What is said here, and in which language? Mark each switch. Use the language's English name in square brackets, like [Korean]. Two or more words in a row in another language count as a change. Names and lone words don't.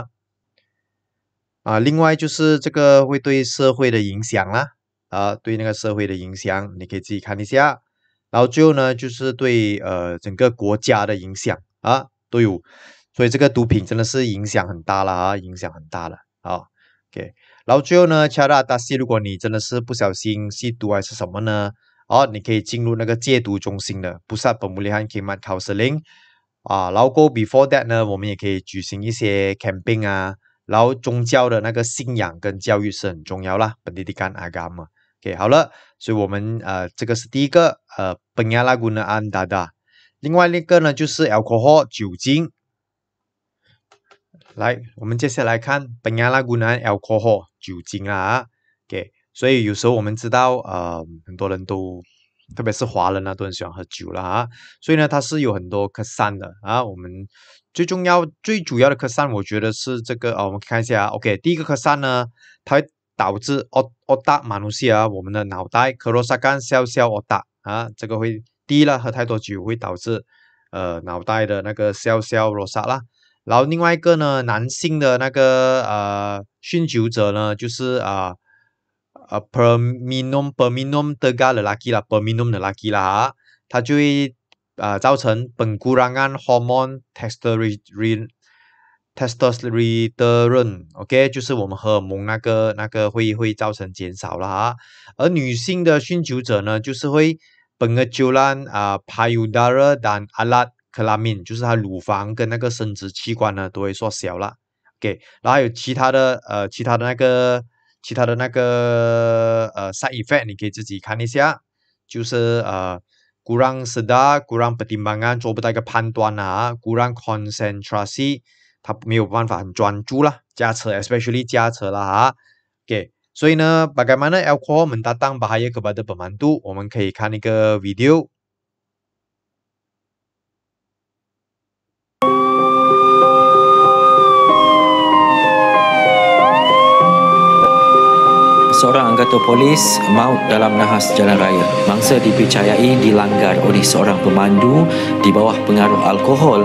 [Chinese] 另外就是这个会对社会的影响啦，对那个社会的影响，你可以自己看一下。然后最后呢，就是对整个国家的影响都有，所以这个毒品真的是影响很大了影响很大了OK，然后最后呢 ， [Malay] cara atasi， [Chinese] 如果你真的是不小心吸毒还是什么呢？你可以进入那个戒毒中心的 [Malay] Pusat Pemulihan Khidmat Kaunseling [Chinese] 然后 [English] before that [Chinese] 呢，我们也可以举行一些 camping然后宗教的那个信仰跟教育是很重要啦 ， [Malay] pendidikan agama。 [Chinese] OK， 好了，所以我们这个是第一个 [Malay] penyalahgunaan dadah， [Chinese] 另外一个呢就是 alcohol 酒精。来，我们接下来看 [Malay] penyalahgunaan alcohol [Chinese] 酒精OK， 所以有时候我们知道很多人都特别是华人都很喜欢喝酒了所以呢它是有很多kesan的我们最主要的kesan我觉得是这个我们看一下OK， 第一个kesan呢，它会导致 [Malay] otak manusia， [Chinese] 我们的脑袋 [Malay] kerosakan sel-sel otak [Chinese] 这个会第一了，喝太多酒会导致脑袋的那个 [Malay] sel-sel rosak [Chinese] 啦。然后另外一个呢，男性的那个酗酒者呢，就是 [Malay] per minum 3 lelaki [Chinese] 啦 [Malay] per minum lelaki [Chinese] 啦它就会造成 [Malay] pengurangan hormon [Chinese] testosterone OK， 就是我们荷尔蒙那个会造成减少了而女性的酗酒者呢，就是会 [Malay] pengeculan payudara dan alat kelamin， [Chinese] 就是它乳房跟那个生殖器官呢都会缩小了。OK， 然后还有其他的那个 [English] side effect， [Chinese] 你可以自己看一下，就是 [Malay] kurang sedar kurang pertimbangan， [Chinese] 做不到一个判断 [Malay] kurang konsentrasi， [Chinese] 他没有办法很专注啦，驾车 especially 驾车啦OK， 所以呢 [Malay] bagaimana alkohol mendatang bahaya kepada pemandu， [Chinese] 我们可以看一个 video。 [Malay] Seorang anggota polis maut dalam nahas jalan raya. Mangsa dipercayai dilanggar oleh seorang pemandu di bawah pengaruh alkohol.